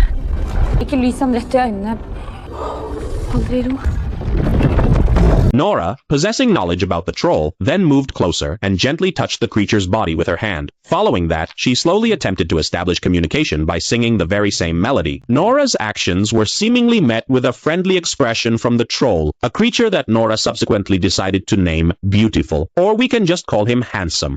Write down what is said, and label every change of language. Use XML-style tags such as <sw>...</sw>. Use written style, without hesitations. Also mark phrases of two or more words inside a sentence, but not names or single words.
<no>Ikke lys ham rett i øynene. Aldri ro.</no> <en>Nora, possessing knowledge about the troll, then moved closer and gently touched the creature's body with her hand. Following that, she slowly attempted to establish communication by singing the very same melody. Nora's actions were seemingly met with a friendly expression from the troll, a creature that Nora subsequently decided to name Beautiful, or we can just call him Handsome.</en>